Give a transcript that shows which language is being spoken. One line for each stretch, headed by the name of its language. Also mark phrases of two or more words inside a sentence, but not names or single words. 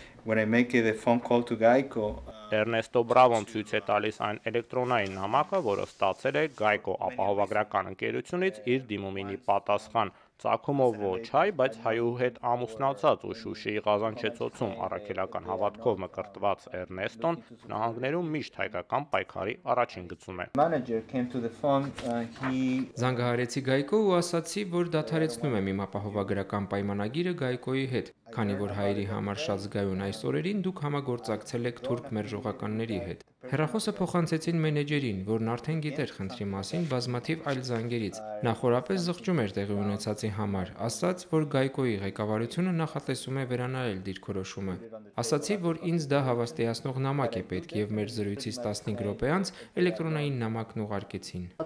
English: when I make a phone call to Geico,
Armenian: Էրնեստո Բրավոն ցույց է տալիս այն էլեկտրոնային նամակը, որը ստացել է Geico ապահովագրական ընկերությունից իր դիմումինի պատասխան։ Ծագումով ոչ հայ, բայց հայու հետ ամուսնացած ու Շուշիի Ղազանչեցոցում առաքելական հավատքով մկրտված Էրնեստոն նահանգներում միշտ հայկական պայքարի առաջին գծում է։
English: manager came to the phone,
Armenian: Զանգահարեցի Geico ու ասացի, որ դադարեցնում եմ իմ ապահովագրական պայմանագիրը Geico-ի հետ, քանի որ հայերի համար շատ զգայուն այս օրերին դուք համագործակցել եք թուրք մերժողականների հետ։ Հեռախոսը փոխանցեցին մենեջերին, որն արդեն գիտեր խնդրի մասին բազմաթիվ այլ զանգերից։ Նա խորապես զղջում էր տեղի ունեցածի համար, ասաց, որ Geico-ի ղեկավարությունը նախատեսում է վերանայել դիրքորոշումը։ Ասացի, որ ինձ դա հավաստիացնող նամակ է պետք եւ մեր զրույցից 15 րոպե անց էլեկտրոնային նամակն ուղարկեցին։